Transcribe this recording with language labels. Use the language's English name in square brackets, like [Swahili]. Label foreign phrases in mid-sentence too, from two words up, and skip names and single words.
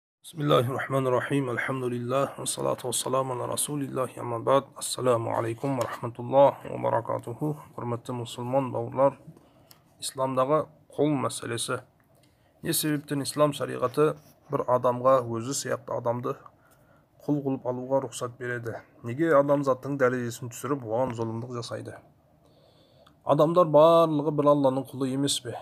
[Arabic] Bismillahirrahmanirrahim. Alhamdulillah. والصلاة والسلام على رسول الله. أما بعد. السلام عليكم ورحمة الله وبركاته. [Kazakh] Құрметті мұсылман бауырлар, исламдағы қол мәселесі. Не себептен ислам шариғаты бір адамға өзі сияқты адамды құл қылып алуға рұқсат береді? Неге адамзаттың дәрежесін түсіріп, оған зұлымдық жасайды? Адамдар барлығы бір Алланың құлы емес пе?